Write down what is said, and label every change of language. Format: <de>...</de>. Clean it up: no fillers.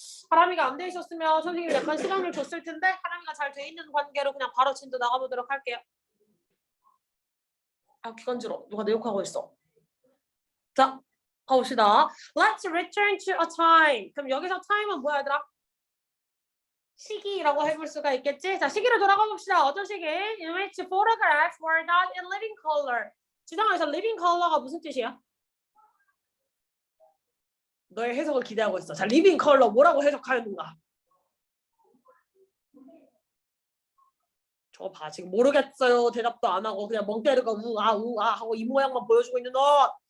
<ko>하람이가 안 돼 있었으면 선생님이 약간 시간을 줬을 텐데 하람이가 잘 돼 있는 관계로 그냥 바로 진도 나가보도록 할게요. 기관지러. 누가 내 욕하고 있어. 자, 가봅시다.</ko> <en>Let's return to a time.</en> <ko>그럼 여기서 time은 뭐야 얘들아? 시기라고 해볼 수가 있겠지? 자, 시기로 돌아가 봅시다. 어떤 시기?</ko> <en>In which photographs were not in living color.</en> <ko>지성아에서 living color가 무슨 뜻이야? 너의 해석을 기대하고 있어. 자, living color 뭐라고 해석하는가? 저거 봐. 지금 모르겠어요. 대답도 안 하고 그냥 멍 때리고 우아 우아 하고 이 모양만 보여주고 있는 너.</ko>